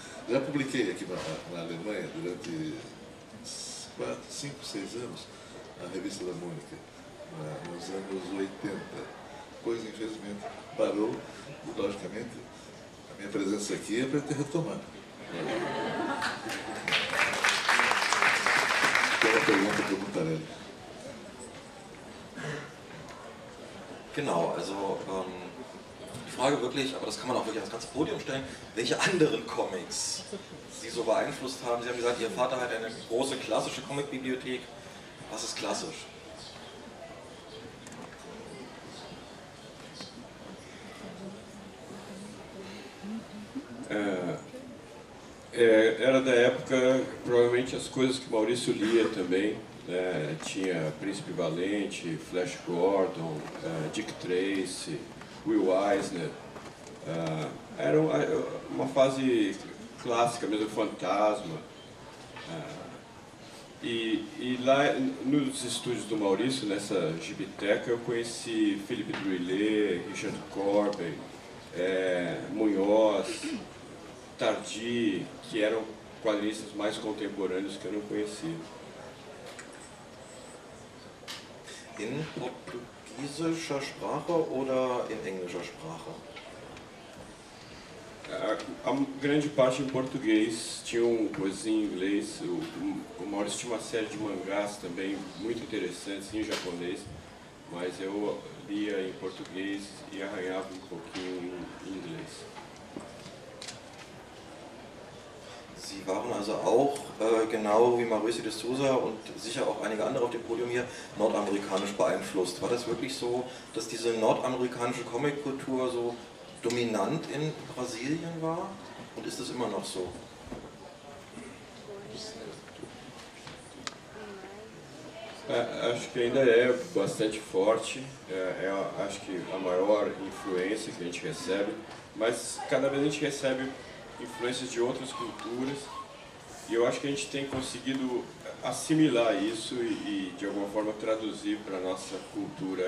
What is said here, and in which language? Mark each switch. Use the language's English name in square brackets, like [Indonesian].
[Portuguese] Já publiquei aqui na Alemanha durante 4, 5, 6 anos a revista da Mônica, nos anos 80. Coisa, infelizmente, parou e, logicamente, a minha presença aqui é para ter retomado. Tem uma pergunta para o Mutarelli. [German] Genau, also die Frage wirklich, aber das kann man auch wirklich ans ganze Podium stellen, welche anderen Comics Sie so beeinflusst haben. Sie haben gesagt, Ihr Vater hat eine große klassische Comicbibliothek. Was ist klassisch? [Portuguese] Era da época, provavelmente, as coisas que o Maurício lia também. né? Tinha Príncipe Valente, Flash Gordon, Dick Tracy, Will Eisner. Era uma fase clássica mesmo, Fantasma. E lá nos estúdios do Maurício, nessa gibiteca, eu conheci Philippe Druillet, Richard Corbin, Munhoz, Tardy, que eram quadrinistas mais contemporâneos que eu não conhecia. [German] In portugiesischer Sprache oder in englischer Sprache? [Portuguese] A grande parte em português, tinha coisas em inglês. O Maurício tinha uma série de mangás também muito interessantes em japonês, mas eu lia em português e arranhava um pouquinho em inglês. [German] Sie waren also auch, genau wie Maurício de Souza und sicher auch einige andere auf dem Podium hier, nordamerikanisch beeinflusst. War das wirklich so, dass diese nordamerikanische Comic-Kultur so dominant in Brasilien war? Und ist das immer noch so? [Portuguese] Acho que ainda é bastante forte, acho que a maior influência que a gente recebe, mas cada vez a gente recebe influências de outras culturas e eu acho que a gente tem conseguido assimilar isso e de alguma forma traduzir para a nossa cultura.